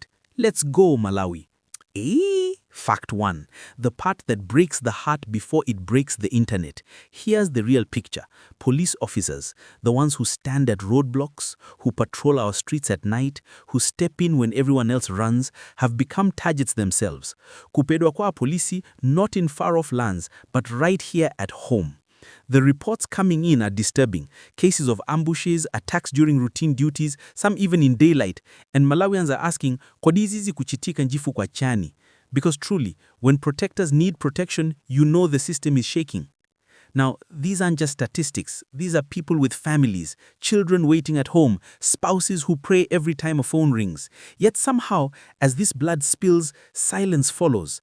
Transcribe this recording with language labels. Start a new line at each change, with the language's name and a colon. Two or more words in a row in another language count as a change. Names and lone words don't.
English: Let's go, Malawi. Fact 1. The part that breaks the heart before it breaks the internet. Here's the real picture. Police officers, the ones who stand at roadblocks, who patrol our streets at night, who step in when everyone else runs, have become targets themselves.
Nyanja: Kuphedwa kwa Apolice,
English: not in far-off lands, but right here at home. The reports coming in are disturbing. Cases of ambushes, attacks during routine duties, some even in daylight. And Malawians are asking,
Nyanja: kodizizi kuchitika njifu kwa chani?
English: Because truly, when protectors need protection, you know the system is shaking. Now, these aren't just statistics. These are people with families, children waiting at home, spouses who pray every time a phone rings. Yet somehow, as this blood spills, silence follows.